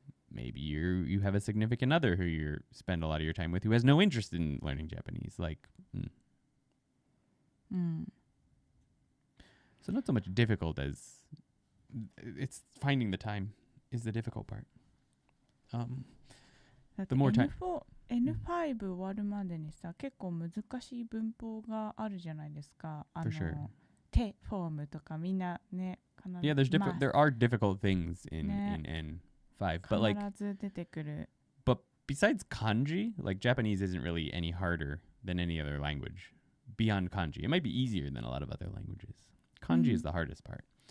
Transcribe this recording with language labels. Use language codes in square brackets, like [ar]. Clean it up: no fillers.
[en] Maybe you have a significant other who you spend a lot of your time with who has no interest in learning Japanese. So not so much difficult as it's finding the time is the difficult part. The more time. [ja] N5 終わるまでにさ、結構難しい文法があるじゃないですか。 [en] For sure. [ja] 手フォームとかみんなね。 [en] Yeah, there are difficult things in N5, but like [ja] 必ず出てくる。 [en] But besides kanji, like Japanese isn't really any harder than any other language beyond kanji. It might be easier than a lot of other languages. Kanji is the hardest part.